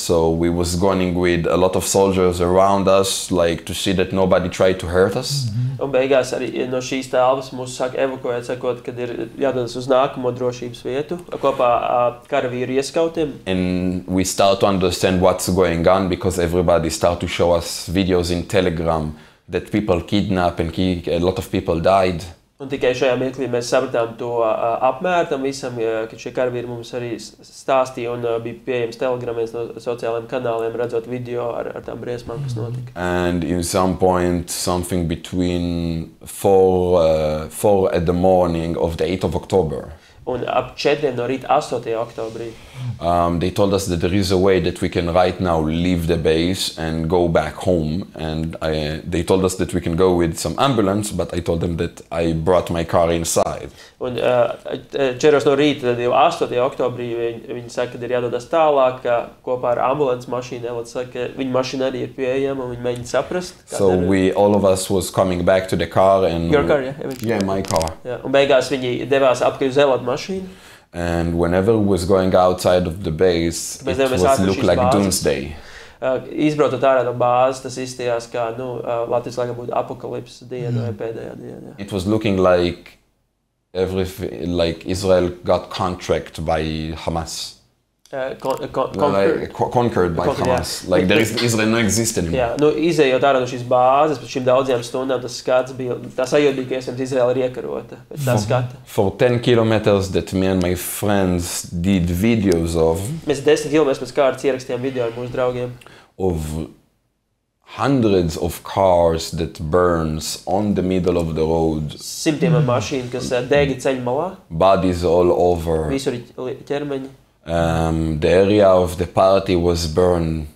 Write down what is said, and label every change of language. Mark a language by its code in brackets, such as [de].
[en] So we was going with a lot of soldiers around us, like to see that nobody tried to hurt us. [lv] Un beigās arī no šīs telpas mūs sāk evakuēt, sakot, kad ir jādodas uz nākamo drošības vietu kopā karavīru ieskautiem. [en] And we start to understand what's going on because everybody start to show us videos in Telegram that people kidnap and a lot of people died. [lv] Un tikai šajā mirklī mēs sapratām to apmēru tam visam, kad šie karavīri mums arī stāstīja un bija pieejams telegramēs no sociālajiem kanāliem, redzot video ar tām briesmām, kas notika. [en] And in some point, something between 4 at the morning of the 8th of October. [lv] Un ap 4 no rīta 8. oktobrī. [en] They told us that there is a way that we can right now leave the base and go back home. And they told us that we can go with some ambulance, but I told them that I brought my car inside. [lv] Un 4 no rīta, tad jau 8. oktobrī viņi saka, ka ir jādodas tālāk kopā ar ambulants mašīnu. Elad saka, viņa mašīna arī ir pieejama un viņi mēģina saprast. [en] So all of us was coming back to the car and... Your car, yeah? Yeah, my car. Yeah. [lv] Un beigās viņi devās apkārt uz Elad mašīnu. [en] And whenever we was going outside of the base, it looked like doomsday. [lv] Izbraucot ārā no bāzes, tas izstījās kā, Latvijas laikā būtu apokalipses diena vai pēdējā diena. [en] It was looking like Israel got contract by Hamas. Conquered by Hamas. Like Israel no exist anymore. [lv] Jā, izējot ārā no šīs bāzes, pēc šīm daudzajām stundām, tas skats bija, tā sajūta bija, ka iespējams Izraela ir iekarota pēc tā skata. [en] For 10 kilometers that me and my friends did videos of. [lv] Mēs 10 kilometrus pēc kārtas ierakstījām video ar mūsu draugiem. [en] Of hundreds of cars that burns on the middle of the road. [lv] Simtiem mašīnu, kas dega ceļa malā. [en] Bodies all over. [lv] Visur ķermeņi. [en] The area of the party was burned.